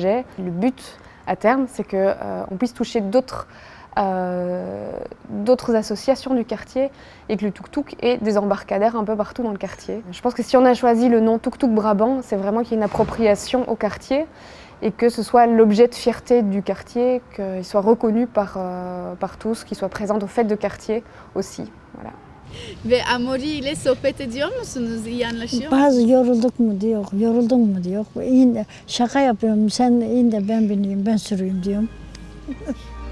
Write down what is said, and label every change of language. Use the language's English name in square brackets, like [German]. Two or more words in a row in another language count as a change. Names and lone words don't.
[French] Le but, à terme, c'est qu'on puisse toucher d'autres d'autres associations du quartier et que le tuk-tuk ait des embarcadères un peu partout dans le quartier. Je pense que si on a choisi le nom Tuk Tuk Brabant, c'est vraiment qu'il y ait une appropriation au quartier et que ce soit l'objet de fierté du quartier, qu'il soit reconnu par tous, qu'il soit présent aux fêtes de quartier aussi. Voilà. [Turkish] Ve Amori ile sohbet ediyor musunuz? İyi anlaşıyor Bazı yorulduk mu diyor, yoruldun mu diyor. İyi de şaka yapıyorum, sen in de ben bineyim, ben süreyim diyorum.